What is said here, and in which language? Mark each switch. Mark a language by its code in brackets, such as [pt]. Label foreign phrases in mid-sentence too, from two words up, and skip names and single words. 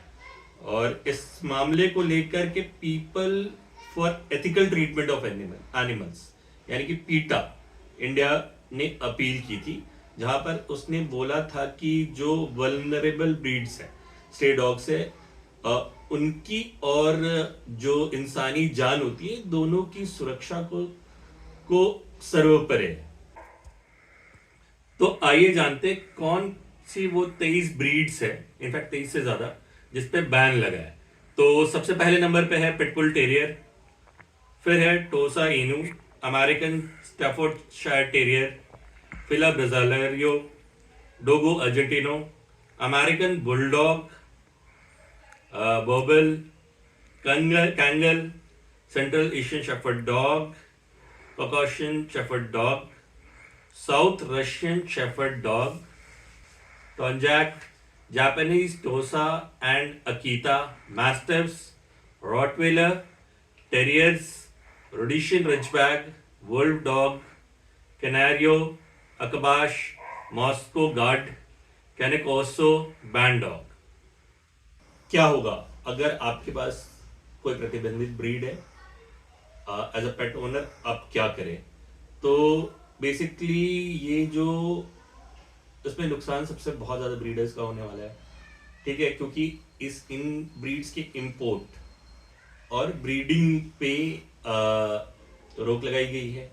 [hi] और इस मामले को लेकर के पीपल फॉर एथिकल ट्रीटमेंट ऑफ एनिमल्स यानी कि पीटा इंडिया ने अपील की थी, जहां पर उसने बोला था कि जो [en] vulnerable breeds [hi] है, [en] stray dogs [hi] है, उनकी और जो इंसानी जान होती है, दोनों की सुरक्षा को सर्वोपरि है। तो आइए जानते कौन सी वो 23 ब्रीड्स है, इनफैक्ट 23 से ज्यादा, जिसपे बैन लगा है। तो सबसे पहले नंबर पे है पिटबुल टेरियर, फिर है टोसा इनू, अमेरिकन स्टैफोर्डशायर टेरियर, फिला ब्राज़िलियो, डोगो अर्जेंटिनो, अमेरिकन बुलडॉग, बोबल, कैंगल, सेंट्रल एशियन शेफर्ड डॉग, कॉकशियन शेफर्ड डॉग, साउथ रशियन शेफर्ड डॉग, टोंजैक, जापानीज टोसा एंड अकीता, मास्टिफ्स, रॉटवेलर, टेरियर्स, रोडेशियन रिचबैग, वुल्फ डॉग, कैनारियो, अकबाश, मॉस्को गार्ड, कैनेकोसो, बैन डॉग। क्या होगा अगर आपके पास कोई प्रतिबंधित ब्रीड है? [en] as a pet owner [hi] आप क्या करें? तो बेसिकली ये जो इसमें नुकसान सबसे बहुत ज़्यादा ब्रीडर्स का होने वाला है, ठीक है, क्योंकि इन ब्रीड्स के इंपोर्ट और ब्रीडिंग पे रोक लगाई गई है।